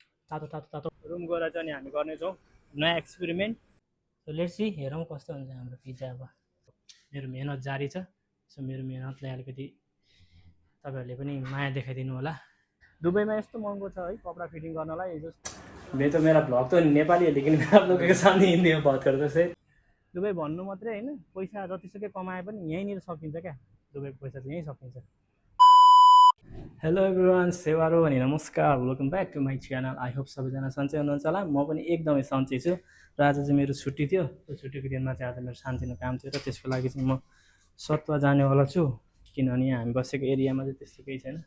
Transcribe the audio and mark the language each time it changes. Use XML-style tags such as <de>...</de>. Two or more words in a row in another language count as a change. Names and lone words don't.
<ne>तातो तातो तातो रुम गएर चाहिँ अनि हामी गर्नेछौँ नयाँ एक्सपेरिमेन्ट।</ne> <en>So let's see,</en> <ne>हेरौँ कस्तो हुन्छ हाम्रो पिज्जा। अब मेरो मेहनत जारी छ। सो मेरो मेहनतलाई अलिकति तपाईँहरूले पनि माया देखाइदिनु होला। दुबईमा यस्तो महँगो छ है कपडा फिटिङ गर्नलाई।</ne> <hi>मैं तो मेरा ब्लॉग तो नेपाली है, लेकिन मैं आप लोगों के सामने हिंदी में बात करता से।</hi> <ne>दुबई भन्नु मात्रै होइन, पैसा जतिसुकै कमाए पनि यहीँनिर सकिन्छ क्या। दुबईको पैसा चाहिँ यहीँ सकिन्छ।</ne> <en>Hello everyone,</en> <ne>सेवारो अनि नमस्कार,</ne> <en>welcome back to my channel. I hope</en> <ne>सबैजना सन्चै हुनुहुन्छ होला। म पनि एकदमै सन्चै छु र आज चाहिँ मेरो छुट्टी थियो। त्यो छुट्टीको दिनमा चाहिँ आज मेरो सानोतिनो काम थियो र त्यसको लागि चाहिँ म सतुवा जानेवाला छु, किनभने हामी बसेको एरियामा चाहिँ त्यस्तो केही छैन।</ne>